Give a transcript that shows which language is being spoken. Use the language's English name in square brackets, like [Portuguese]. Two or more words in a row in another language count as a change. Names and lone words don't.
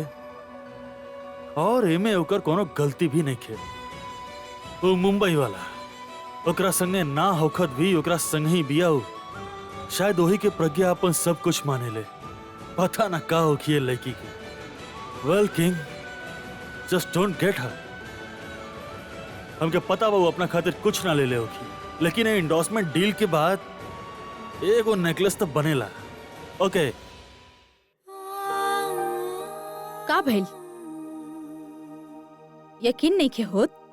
[Bhojpuri] और एमे ओकर कोनो गलती भी नहीं खे। वो मुंबई वाला, ओकरा संगे ना होखत भी ओकरा संग ही बिया हो। शायद वही के प्रज्ञा अपन सब कुछ माने ले। पता ना का होखी लड़की के। [English] Well King, just don't get her. [Bhojpuri] हमके पता बा वो अपना खातिर कुछ ना ले ले होगी, लेकिन ये [English] endorsement deal [Bhojpuri] के बाद एगो नेकलेस तो बनेला। ओके। का भइल? यकीन नहीं के होत?